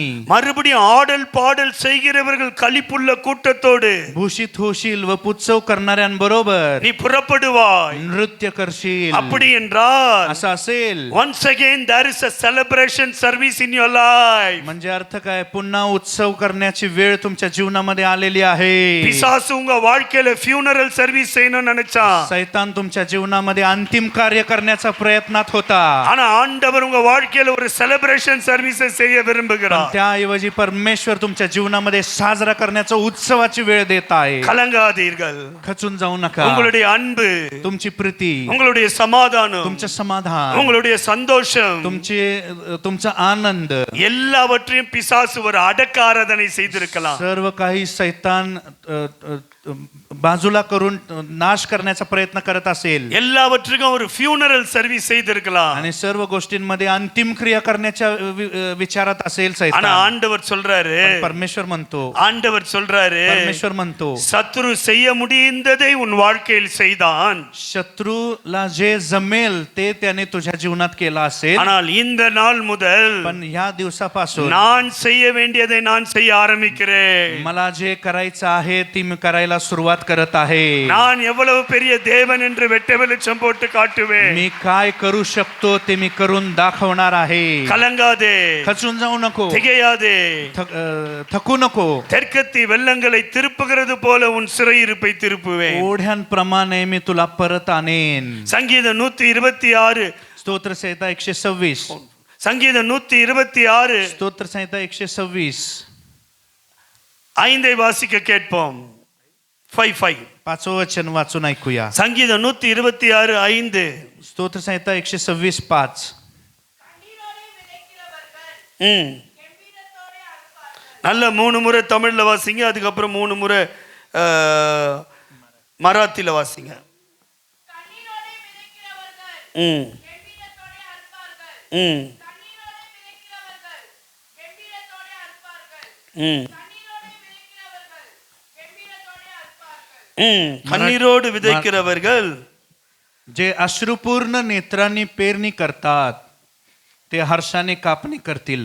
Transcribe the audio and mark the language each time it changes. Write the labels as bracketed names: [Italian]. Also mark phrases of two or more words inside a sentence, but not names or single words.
[Tamil] மறுபடியும் ஆடல் பாடல் செய்கிறவர்கள் களிப்புள்ள கூட்டத்தோடு [Marathi] भूषित होशील व उत्सव करणाऱ्यांबरोबर [Tamil] நீ புறப்படுவாய். [Marathi] नृत्य करशील. [Tamil] அப்படி என்றால் [Marathi] असं असेल [English] once again there is a celebration service in your life. [Marathi] म्हणजे अर्थ काय? पुन्हा उत्सव करण्याची वेळ तुमच्या जीवनामध्ये आलेली आहे. [Tamil] பிசாசு உங்க வாழ்க்கையில [English] funeral service [Tamil] செய்யணும்னு நினைச்சான். [Marathi] सैतान तुमच्या जीवनामध्ये अंतिम कार्य करण्याचा प्रयत्नात होता. [Tamil] ஆனா ஆண்டவர் உங்க வாழ்க்கையில ஒரு [English] celebration service [Tamil] செய்ய [Marathi] पण [Tamil] விரும்புகிறார். [Marathi] त्याऐवजी परमेश्वर तुमच्या जीवनामध्ये साजरा करण्याचा उत्सवाची वेळ देत आहे. [Tamil] கலங்காதீர்கள். [Marathi] खचून जाऊ नका. [Tamil] உங்களுடைய அன்பு, [Marathi] तुमची प्रीती, [Tamil] உங்களுடைய சமாதானம், [Marathi] तुमचं समाधान, [Tamil] உங்களுடைய சந்தோஷம், [Marathi] तुमचा आनंद [Tamil] எல்லாவற்றையும் பிசாசு ஒரு அடக்க ஆராதனை செய்திருக்கலாம். [Marathi] सर्व काही सैतान बाजूला करून नाश करण्याचा प्रयत्न करत असेल. [Tamil] எல்லாவற்றுக்கும் ஒரு [English] funeral service [Tamil] செய்திருக்கலாம். [Marathi] आणि सर्व गोष्टींमध्ये अंतिम क्रिया करण्याच्या विचारात असेल [Tamil] ஆனா [Marathi] सैतान. [Tamil] ஆண்டவர் சொல்றாரு, [Marathi] परमेश्वर म्हणतो, [Tamil] ஆண்டவர் சொல்றாரு, [Marathi] परमेश्वर म्हणतो, [Tamil] சத்துரு செய்ய முடிந்ததை உன் வாழ்க்கையில் செய்தான். [Marathi] शत्रूला जे जमेल ते त्याने तुझ्या जीवनात केला असेल. [Tamil] ஆனால் இந்த நாள் முதல் [Marathi] पण ह्या दिवसापासून [Tamil] நான் செய்ய வேண்டியதை நான் செய்ய ஆரம்பிக்கிறேன். [Marathi] मला जे करायचं आहे ती मी करायला सुरुवात करत आहे. [Tamil] நான் எவ்வளவு பெரிய தேவன் என்று வெட்ட வெளிச்சம் போட்டு காட்டுவேன். [Marathi] मी काय करू शकतो ते मी करून दाखवणार आहे. [Tamil] கலங்காதே, [Marathi] खचून जाऊ नको, [Tamil] திகையாதே. [Marathi] थकू नको. [Tamil] தெற்கத்தி வெள்ளங்களை திருப்புகிறது போல உன் சிறையிருப்பை திருப்புவேன். [Marathi] ओढ्यांप्रमाणे मी तुला परत आणेन. [Tamil] சங்கீதம் 126, [Marathi] स्तोत्र संहिता 126, [Tamil] சங்கீதம் 126 [Marathi] स्तोत्र संहिता 126 [Tamil] 5 வாசிக்க கேட்போம். 5 [Marathi] पाचवं वचन वाचून ऐकूया. [Tamil] சங்கீதம் 126 5. [Marathi] स्तोत्र संहिता 126 5. [Tamil] நல்ல 3 முறை தமிழ்ல வாசிங்க, அதுக்கப்புறம் 3 முறை மராத்தில வாசிங்க. கண்ணீரோடு விதைக்கிறவர்கள் [Marathi] जे अश्रुपूर्ण नेत्रांनी पेरणी करतात ते हर्षाने कापणी करतील.